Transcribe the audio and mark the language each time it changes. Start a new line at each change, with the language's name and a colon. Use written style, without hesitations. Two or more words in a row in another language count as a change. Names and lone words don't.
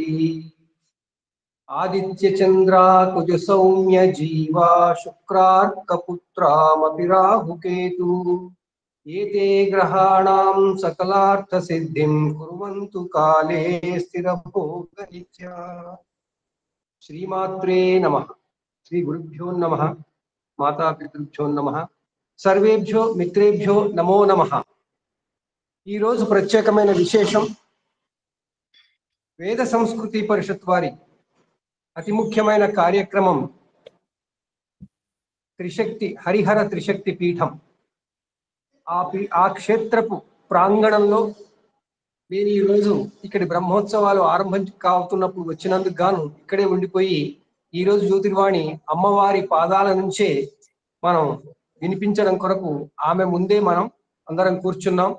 Sanskrit: आदित्य चंद्रा कुज सौम्य जीवा शुक्रार्कपुत्रामपि राहुकेतु एते ग्रहाणां सकलार्थ सिद्धिं कुर्वन्तु काले स्थिरभोगनित्या। श्रीमात्रे नमः। श्री गुरुभ्यो नमः। माता पितृभ्यो नमः। सर्वेभ्यो मित्रेभ्यो नमो नमः।
Telugu: ఈ రోజు ప్రత్యేకమైన విశేషం వేద సంస్కృతి పరిషత్ వారి అతి ముఖ్యమైన కార్యక్రమం త్రిశక్తి హరిహర త్రిశక్తి పీఠం. ఆ క్షేత్రపు ప్రాంగణంలో నేను ఈ రోజు ఇక్కడి బ్రహ్మోత్సవాలు ఆరంభం కావుతున్నప్పుడు వచ్చినందుకు గాను ఇక్కడే ఉండిపోయి ఈ రోజు జ్యోతిర్వాణి అమ్మవారి పాదాల నుంచే మనం వినిపించడం కొరకు ఆమె ముందే మనం అందరం కూర్చున్నాం.